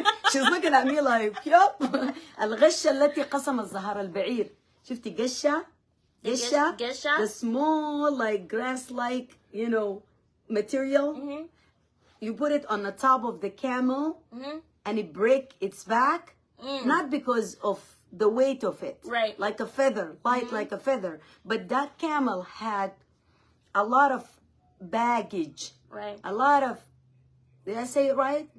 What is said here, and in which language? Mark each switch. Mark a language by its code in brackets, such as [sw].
[en] she's looking at me like, yup. [ar] الغشة التي قسمت ظهر البعير. شفتي قشة؟ [en] The small, like grass-like, you know, material. You put it on the top of the camel, and it break its back, not because of the weight of it, like a feather, light like a feather, but that camel had a lot of baggage, a lot of, did I say it right?